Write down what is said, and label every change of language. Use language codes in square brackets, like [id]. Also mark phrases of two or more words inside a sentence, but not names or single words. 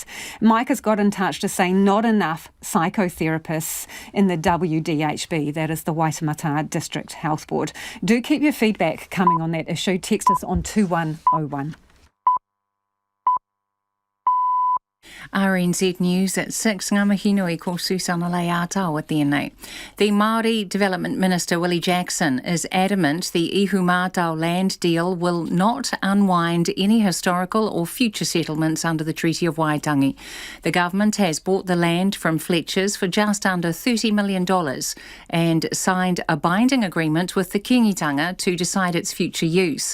[en] Mike has got in touch to say not enough psychotherapists in the WDHB, that is the Waitemata District Health Board. Do keep your feedback coming on that issue. Text us on 2101. RNZ News at 6, [mi] ngā mihi nui ko Susana Leātau at tēnei. [en] The Māori Development Minister Willie Jackson is adamant the Ihu Mātau land deal will not unwind any historical or future settlements under the Treaty of Waitangi. The government has bought the land from Fletchers for just under $30 million and signed a binding agreement with the Kingitanga to decide its future use.